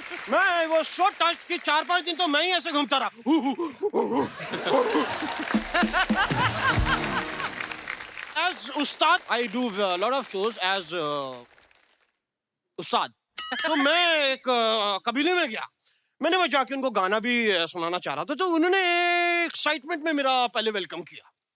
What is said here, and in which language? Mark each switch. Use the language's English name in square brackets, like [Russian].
[Hindi] मैं वो सो टच की 4-5 दिन तो मैं ही ऐसे घूमता रहा। [English] As उस्ताद, I do a lot of shows as उस्ताद। [Hindi] तो मैं एक कबीले में गया, मैंने वहाँ जाके उनको गाना भी सुनाना चाह रहा था, तो उन्होंने एक्साइटमेंट में मेरा पहले वेलकम किया।